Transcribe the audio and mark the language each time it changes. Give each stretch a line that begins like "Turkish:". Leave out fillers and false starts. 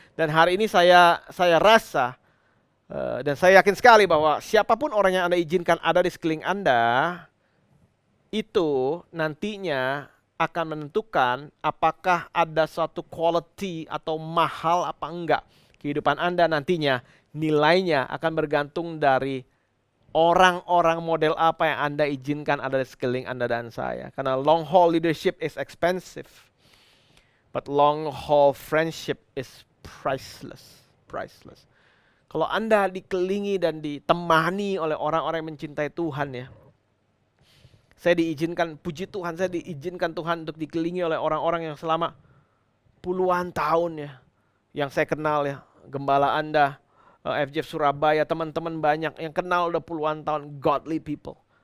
Indonesian: Dan hari ini saya rasa dan saya yakin sekali bahwa siapapun orang yang Anda izinkan ada di sekeliling Anda, itu nantinya akan menentukan apakah ada suatu quality atau mahal apa enggak. Kehidupan Anda nantinya nilainya akan bergantung dari orang-orang model apa yang Anda izinkan ada di sekeliling Anda dan saya.
English: Karena long haul leadership is expensive, but long haul friendship is priceless. Priceless.
Indonesian: Kalau Anda dikelilingi dan ditemani oleh orang-orang yang mencintai Tuhan ya. Saya diizinkan, puji Tuhan, saya diizinkan Tuhan untuk dikelilingi oleh orang-orang yang selama puluhan tahun ya. Yang saya kenal ya. Gembala Anda, FJF Surabaya, teman-teman banyak yang kenal udah puluhan tahun,
English: godly people.